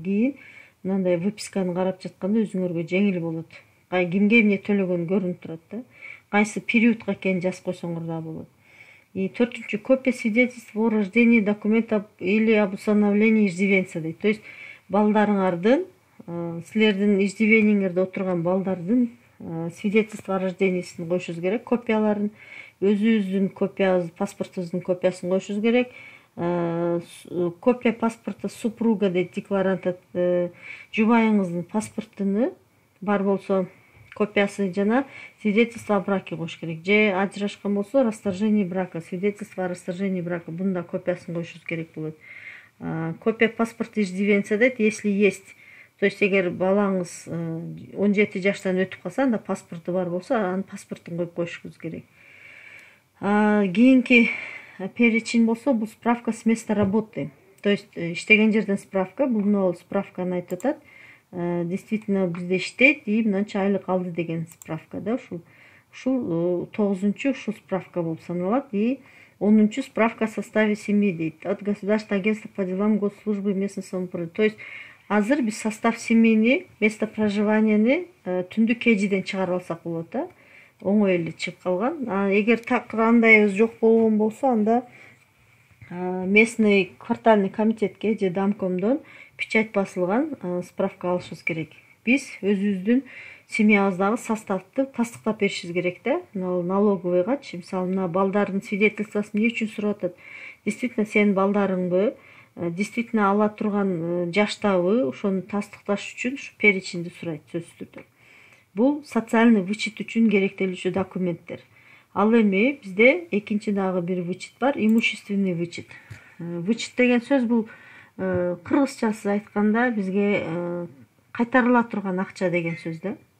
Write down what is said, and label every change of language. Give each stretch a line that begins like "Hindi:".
Kyrgyz: Кийин мындай выписканы карап жатканда өзүңөргө жеңил болот. Кимге эмне төлөгөн көрүнүп турат да. Кайсы периодка экенин жазып койсоңор да болот.
Russian: И төртүнчү, копия свидетельства о рождении, документов или об усыновлении иждивенца дейт.
Kyrgyz: То есть балдарыңардын, силердин иждивениңерде отурган балдардын свидетельство о рождениесин коюшуңуз керек, копияларын, өзүбүздүн копиябыз, паспортубуздун копиясын коюшуңуз керек.
Russian: Копия паспорта супруга
Kyrgyz: дейт, декларант, жубайыңыздын паспортуну бар болсо копиясы жана
Russian: свидетельство о браке
Kyrgyz: коюш керек. Же ажырашкан болсо расторжение брака,
Russian: свидетельство о расторжении брака,
Kyrgyz: бунун да копиясын коюшуңуз керек болот.
Russian: Копия паспорта иждивенца дейт, если есть.
Kyrgyz: То есть эгер балаңыз 17 жаштан өтүп калса, анда паспорту бар болсо, анын паспортун коюп коюшуңуз керек. Кийинки перечень болсо, бул справка с места работы. То есть иштеген жерден справка, бул справканы айтып атат. Действительно бизде иштейт и мынча айлык алды деген справка да. Ушул 9-чу ушул справка болуп саналат.
Russian: И 10-чу справка о составе семьи дейт. От Государственного агентства по делам госслужбы и местного самоуправления. То есть
Kyrgyz: азыр биз состав семьяны, место проживанияны түндүк KG'ден чыгарып алсак болот да. Оңой эле чыгып калган. Эгер так андайыбыз жок болгон болсо, анда местный квартальный комитетке же Домкомдон печать басылган справка алышыбыз керек. Биз өзүбүздүн семьябыздагы составды тастыктап беришибиз керек да. Налоговыйгачы, мисалы, мына балдардын свидетельствосын эмне үчүн сурап атат? Действительно сенин балдарыңбы? Действительно ала турган жаштабы? Ошону тастыкташ үчүн ушу перечинди сурайт сөзсүз түрдө. Бул социальный вычет үчүн керектелүүчү документтер. Ал эми бизде экинчи дагы бир вычет бар, имущественный вычет. Вычет деген сөз бул кыргызчасы айтканда бизге кайтарыла турган акча деген сөз да.